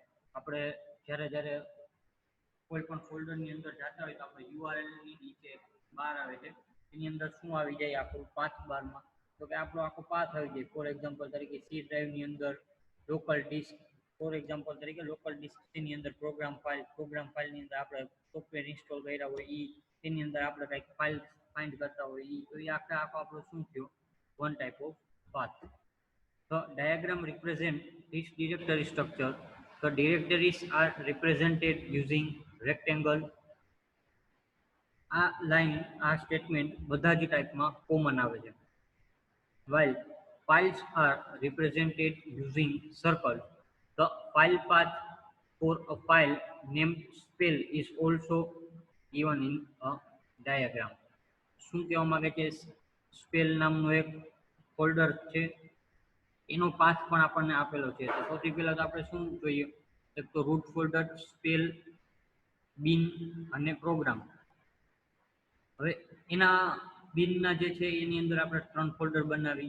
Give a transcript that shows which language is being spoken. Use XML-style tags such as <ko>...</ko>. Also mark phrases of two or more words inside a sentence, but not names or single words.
<gu>આપણે જ્યારે કોઈ પણ ફોલ્ડરની અંદર જતા હોય તો આપણે યુઆરએલની નીચે બાર આવે છે, એની અંદર શું આવી જાય આખું પાથ બારમાં તો કે આપણો આખો પાથ આવી જાય.</gu> <en>for example</en> <gu>તરીકે સી ડ્રાઈવની અંદર</gu> <en>local disk, for example</en> <gu>તરીકે લોકલ ડિસ્કની અંદર પ્રોગ્રામ ફાઇલની અંદર આપણે સોફ્ટવેર ઇન્સ્ટોલ કર્યા હોય એની અંદર આપણે કંઈક</gu> <en>file find</en> <gu>કરતા હોય તો એ આખો આપણો શું થયો?</gu> <en>One type of path. The diagram represents this directory structure. The directories are represented using rectangle.</en> <gu>આ લાઈન, આ સ્ટેટમેન્ટ બધા જ ટાઈપમાં કોમન આવે છે.</gu> <en>While files are represented using circle, the file path for a file named spell is also given in a diagram.</en> <gu>શું કહેવા માંગે છે? સ્પેલ નામનું એક ફોલ્ડર છે, એનો પાથ પણ આપણને આપેલો છે. તો સૌથી પહેલા તો આપણે શું જોઈએ? એક તો</gu> <en>root folder,</en> <gu>સ્પેલ, બિન અને પ્રોગ્રામ. હવે એના બિનના જે છે એની અંદર આપણે 3 ફોલ્ડર બનાવી.</gu>